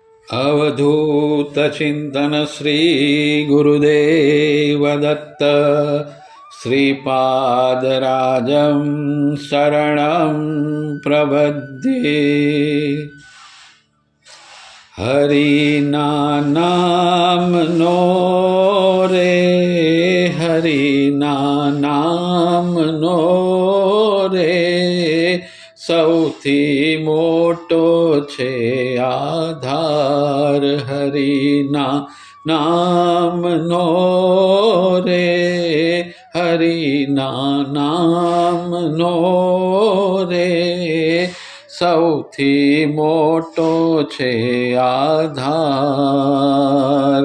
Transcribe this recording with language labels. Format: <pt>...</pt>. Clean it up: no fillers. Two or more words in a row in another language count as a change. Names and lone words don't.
<sa>अवधूत चिंतन श्री गुरुदेव दत्त श्रीपादराजं शरणं प्रपद्ये।</sa> <gu>હરિના નામ નો રે, હરિના નામ નો રે, સૌથી મોટો છે આધાર હરિના નામનો રે, હરિના નામનો રે, સૌથી મોટો છે આધાર।</gu>